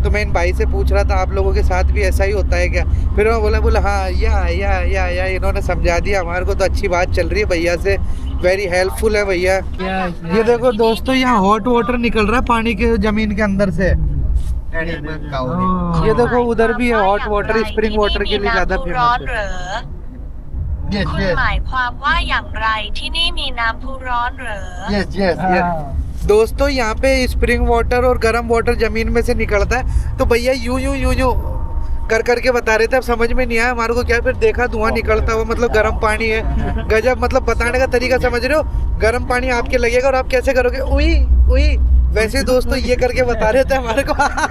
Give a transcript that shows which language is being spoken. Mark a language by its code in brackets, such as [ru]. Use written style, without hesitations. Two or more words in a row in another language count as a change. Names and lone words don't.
[hi] तो मैं इन भाई से पूछ रहा था आप लोगों के साथ भी ऐसा ही होता है क्या? फिर मैं बोला हाँ या इन्होंने समझा दिया हमारे को। तो अच्छी बात चल रही है भैया से, [en] very helpful [hi] है भैया। ये देखो दोस्तों यहाँ [en] hot water [hi] निकल रहा है पानी के जमीन के अंदर से। ये देखो उधर भी है [en] hot water, spring water [hi] के लिए ज़्यादा फेमस है। [th] คุณหมายความว่าอย่างไรที่นี่มีน้ำพุร้อนเหรอ [hi] दोस्तों यहाँ पे [en] spring water [hi] और गर्म वाटर जमीन में से निकलता है। तो भैया यूं कर करके बता रहे थे, अब समझ में नहीं आया हमारे को क्या। फिर देखा धुआं निकलता हुआ, मतलब गर्म पानी है। गजब, मतलब बताने का तरीका समझ रहे हो, गर्म पानी आपके लगेगा और आप कैसे करोगे, उई वैसे दोस्तों ये करके बता रहे थे हमारे को।